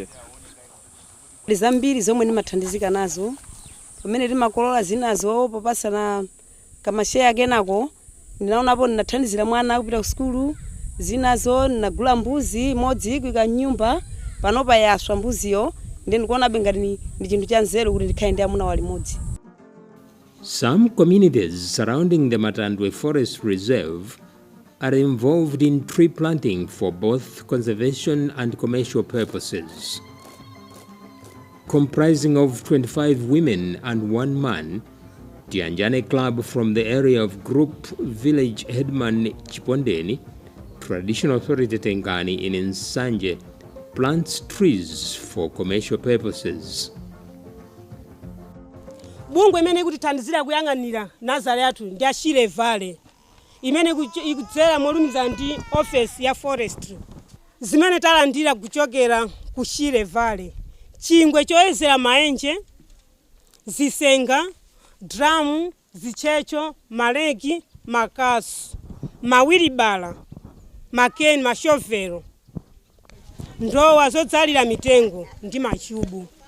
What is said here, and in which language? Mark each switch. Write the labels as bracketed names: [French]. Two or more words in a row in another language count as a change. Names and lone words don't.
[Nyanja] Zambiri zomwe ndimathandizika nazo pamene timakolola zinazo popasana kamasheya kenako ndinaonapo ndinathandizira mwana kupita ku skulu zinazo ndinagula mbuzi imodzi ikuika nyumba panopa yaswa mbuziyo ndi ndikuonabe ngati ndi chinthu cha nzeru kuti ndikhale ndi amuna walimodzi. [English] Some communities surrounding the Matandwe Forest Reserve are involved in tree planting for both conservation and commercial purposes. Comprising of 25 women and 1 man, Tianjane Club from the area of Group Village Headman Chipondeni, Traditional Authority Tengani in Nsanje, plants trees for commercial purposes. [Nyanja] Bungwe imene ikutithandizira kuyang'anira nazale yathu ndi a Shire Valley imene ikudzera molumiza ndi office ya forestry zimene talandira kuchokera ku Shire Valley. Chingwe choyezera maenje, zisenga, drum, zichecho, maleki, makasu, mawilibala, makeni, mashovelo, ndowa zodzalira mitengo ndi machubu.